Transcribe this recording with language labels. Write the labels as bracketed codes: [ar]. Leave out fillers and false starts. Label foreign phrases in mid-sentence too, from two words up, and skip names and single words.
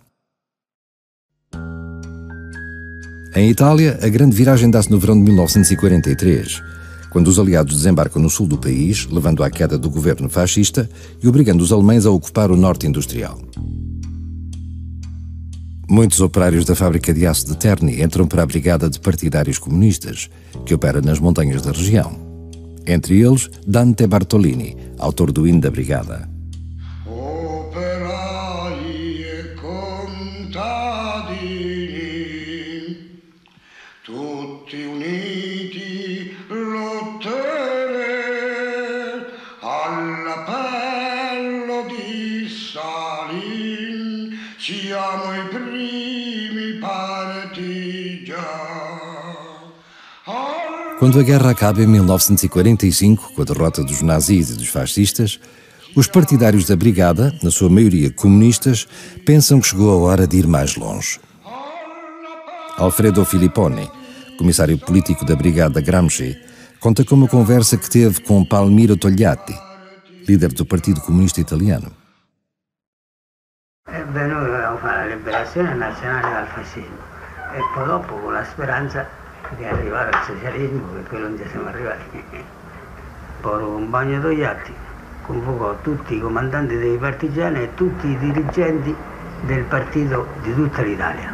[pt] Em Itália, a grande viragem dá-se no verão de 1943, quando os aliados desembarcam no sul do país, levando à queda do governo fascista e obrigando os alemães a ocupar o norte industrial. Muitos operários da fábrica de aço de Terni entram para a brigada de partidários comunistas, que opera nas montanhas da região. Entre eles, Dante Bartolini, autor do hino da brigada. [it] Tutti uniti lottere all'appello di Stalin, siamo i primi partigiani. [pt] Quando a guerra acaba em 1945, com a derrota dos nazis e dos fascistas, os partidários da brigada, na sua maioria comunistas, pensam que chegou a hora de ir mais longe. Alfredo Filipponi, comissário político da Brigada Gramsci, conta com uma conversa que teve com Palmiro Togliatti, líder do Partido Comunista Italiano. [it] Noi volevamo fare la liberazione nazionale dal fascismo e poi dopo con la speranza di arrivare al socialismo, che quello non ci siamo arrivati. Poi un bagno Togliatti convocò tutti i comandanti dei partigiani e tutti i dirigenti del partito di tutta l'Italia.